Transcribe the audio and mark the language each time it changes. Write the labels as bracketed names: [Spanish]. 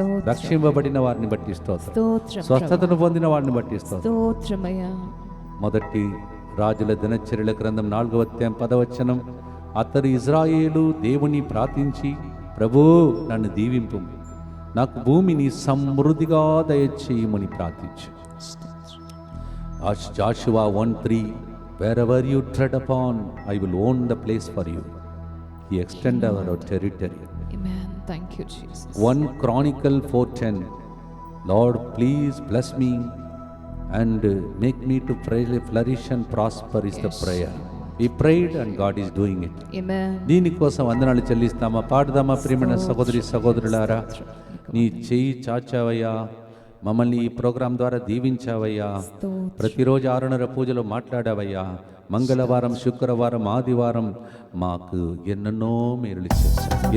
[Telugu] రక్షింపబడిన వారిని బట్టి స్తోత్రం. స్వస్థతను పొందిన వారిని బట్టి స్తోత్రం. మొదటి రాజుల దినచర్యల గ్రంథం 4వ అధ్యాయం 10వ వచనం, అతడు ఇజ్రాయేలు దేవుని ప్రార్థించి, ప్రభూ నన్ను దీవింపు, నాకు భూమిని సమృద్ధిగా దయచేయమని ప్రార్థించు. [English] Joshua 1:3, wherever you tread upon, I will own the place for you. He extend our territory. Amen. Thank you, Jesus. 1 Chronicle 4:10, Lord, please bless me and make me to flourish and prosper is the prayer. We prayed and God is doing it. Amen. [Telugu] దీనికోసం వందనాలు చెల్లిస్తామా, పాడుదామా? ప్రియమైన సహోదరి సహోదరులారా, నీ చేయి చాచావయ్యా, మమ్మల్ని ఈ programme ద్వారా దీవించావయ్యా. ప్రతిరోజు 6:30 పూజలు మాట్లాడావయ్యా. మంగళవారం, శుక్రవారం, ఆదివారం మాకు ఎన్నెన్నో మేలులు చేశావు.